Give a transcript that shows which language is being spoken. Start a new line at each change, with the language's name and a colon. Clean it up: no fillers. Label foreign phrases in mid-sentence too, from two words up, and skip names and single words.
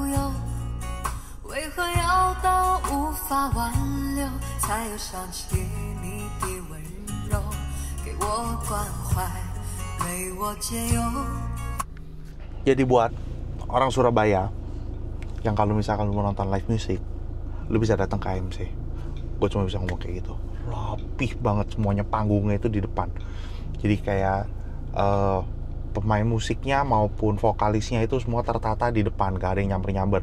Chinese: 悠，为何要到无法挽留，才又想起你的温柔，给我关怀，为我解忧。
Indonesian: Jadi buat orang Surabaya yang kalau misalkan lu mau nonton live music, lu bisa datang ke AMC. Gue cuma bisa ngomong kayak gitu. Rapih banget semuanya, panggungnya itu di depan. Jadi kayak pemain musiknya maupun vokalisnya itu semua tertata di depan, gak ada yang nyamper-nyamper.